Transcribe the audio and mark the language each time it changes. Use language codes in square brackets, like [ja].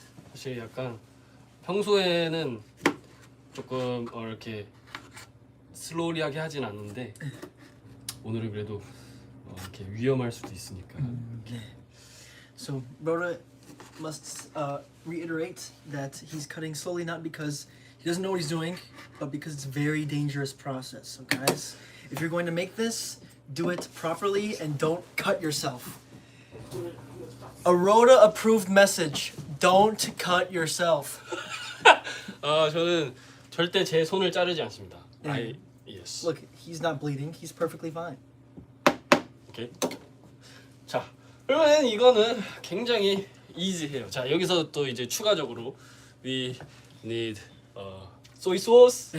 [ko] 사실 약간 평소에는 조금 이렇게 슬로우리하게 하진 않는데 오늘은 그래도 이렇게 위험할 수도 있으니까. [en] So Roda must reiterate that he's cutting slowly, not because he doesn't know what he's doing, but because it's a very dangerous process. So guys, if you're going to make this, do it properly and don't cut yourself. A Roda approved message: don't cut yourself. [ko] 저는 절대 제 손을 자르지 않습니다. [en] Yes. Look, he's not bleeding. He's perfectly fine. 오케이. [ko] 자, 그러면 이거는 굉장히 easy해요. 자, 여기서 또 이제 추가적으로 [en] we need soy sauce.